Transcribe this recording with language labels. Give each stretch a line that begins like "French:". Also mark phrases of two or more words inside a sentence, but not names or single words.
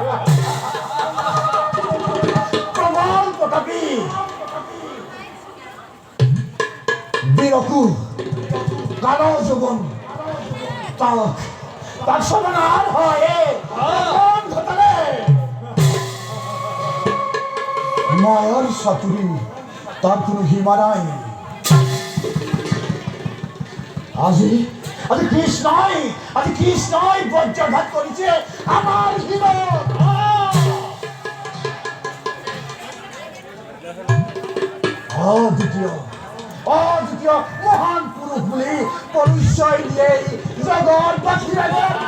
Assamese: প্ৰবল প্ৰতাপী বীৰকু কালৰ যুৱন তাক সমানাৰ হয় ঘটালে মায়ার সাতুরি তার কোনো সীমা নাই। আজি আজি কৃষ্ণই বজ্ৰঘাত কৰিছে আমাৰ হীৰক। অদ্বিতীয় মহান পুৰুষ বুলি পৰিচয় দিয়ে জগতবাসী ৰাজে।